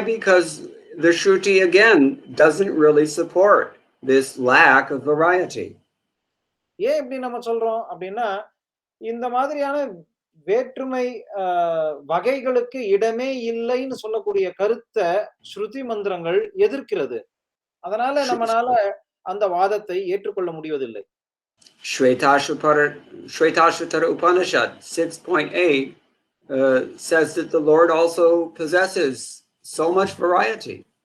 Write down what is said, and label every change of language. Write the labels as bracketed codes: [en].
[en] Because the Shruti again doesn't really support this lack of variety. [ta] ஏன் இப்படி நம்ம சொல்றோம் அப்படின்னா, இந்த மாதிரியான வேற்றுமை வகைகளுக்கு இடமே இல்லைன்னு சொல்லக்கூடிய கருத்தை ஸ்ருதி மந்திரங்கள் எதிர்க்கிறது. அதனால நம்மனால அந்த வாதத்தை ஏற்றுக்கொள்ள முடிவதில்லை. [en] Shvetashvatara Upanishad 6.8 says that the Lord also possesses so much variety.